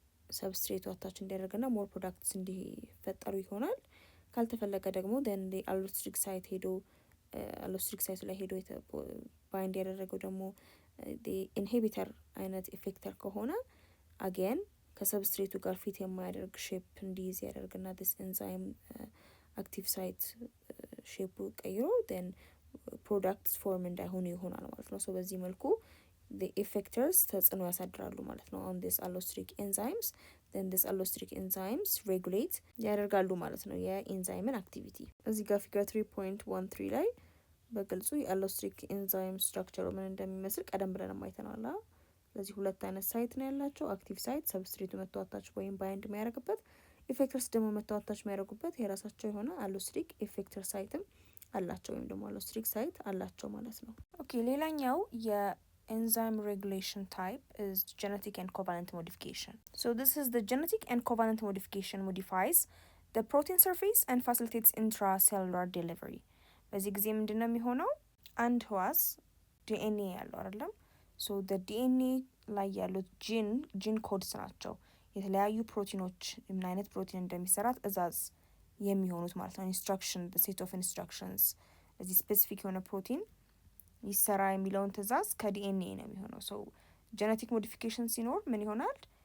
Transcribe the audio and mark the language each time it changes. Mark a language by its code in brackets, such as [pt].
[am] ሰብስትሬቱ አታች እንዲያደርግና ሞር ፕሮዳክትስ እንዲፈጠሩ ይሆናል። ካልተፈለገ ደግሞ [en] then the allostric site [am] ሄዶ አሎስትሪክ ሳይቱ ላይ ሄዶ ባይንድ ያደረገው ደግሞ ኢንሂቢተር አይነት ኢፌክተር ከሆነ again ከሰብስትሬቱ ጋር ፊት የማያደርግ ሼፕ እንዲይዝ ያደርግና [en] this enzyme active site [am] ሼፑ ቀይሮ then ፕሮዳክትስ ፎርም እንዳይሆኑ ይሆናል ማለት ነው። so በዚህ መልኩ [en] the effectors [am] ተጽዕኖ ያሳድራሉ ማለት ነው [en] on this allosteric enzymes. then this allosteric enzymes regulate [am] ያደርጋሉ ማለት ነው የኢንዛይምን አክቲቪቲ። እዚህ ጋር ፊገር 3.13 ላይ በግልጹ የአሎስትሪክ ኤንዛይም ስትራክቸሩ ምን እንደሚመስል ቀደም ብለን አይተናል። ስለዚህ ሁለት አይነት ሳይት ነው ያላቸው። አክቲቭ ሳይት ሰብስትሬቱ መጥቶ አታች ወይም ባይንድ የሚያደርግበት፣ ኢፌክተርስ ደግሞ መጥቶ አታች የሚያደርጉበት የራሳቸው የሆነ አሎስትሪክ ኢፌክተር ሳይትም አላቸው ወይም ደግሞ አሎስትሪክ ሳይት አላቸው ማለት ነው። ኦኬ ሌላኛው የኤንዛይም ሬጉሌሽን ታይፕ [en] is genetic and covalent modification. So this is the genetic and covalent modification modifies the protein surface and facilitates intracellular delivery. [am] በዚህ ጊዜ ምንድን ነው የሚሆነው? አንድ ህዋስ ዲኤንኤ ያለው አይደለም። ሶ ዲኤንኤ ላይ ያሉት ጂን ኮድስ ናቸው የተለያዩ ፕሮቲኖች ምን አይነት ፕሮቲን እንደሚሰራ ትእዛዝ የሚሆኑት ማለት ነው። ኢንስትራክሽን ሴት ኦፍ ኢንስትራክሽንስ እዚህ ስፔሲፊክ የሆነ ፕሮቲን ይሰራ የሚለውን ትእዛዝ ከዲኤንኤ ነው የሚሆነው። ሶ ጄኔቲክ ሞዲፊኬሽን ሲኖር ምን ይሆናል?